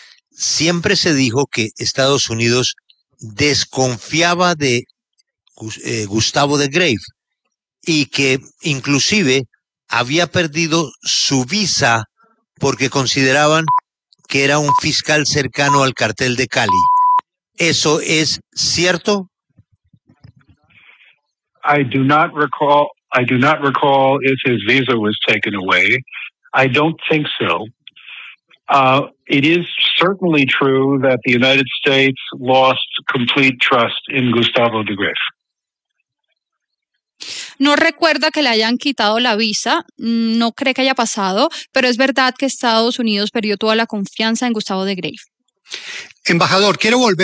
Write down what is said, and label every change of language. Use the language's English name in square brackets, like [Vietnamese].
[Spanish] Siempre se dijo que Estados Unidos desconfiaba de Gustavo de Graves y que inclusive había perdido su visa porque consideraban que era un fiscal cercano al cartel de Cali. ¿Eso es cierto? [English] I do not recall if his visa was taken away. I don't think so. It is certainly true that the United States lost complete trust in Gustavo de Grief. [Spanish] No recuerda que le hayan quitado la visa, no cree que haya pasado, pero es verdad que Estados Unidos perdió toda la confianza en Gustavo de Grief. Embajador, quiero volver